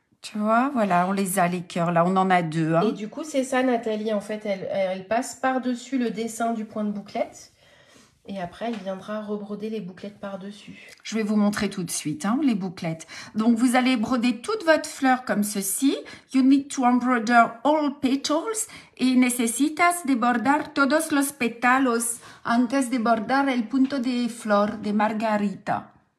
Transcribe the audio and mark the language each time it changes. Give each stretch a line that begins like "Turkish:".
French: Tu vois, voilà, on les a, les cœurs, là, on en a deux, hein. Et du coup, c'est ça, Nathalie, en fait, elle passe par-dessus le dessin du point de bouclette. Et après, elle viendra rebroder les bouclettes par-dessus. Je vais vous montrer tout de suite, hein, les bouclettes. Donc, vous allez broder toute votre fleur comme ceci.
English: You need to embroider all petals.
Spanish: Y necesitas de bordar todos los pétalos antes de bordar el punto de flor de margarita.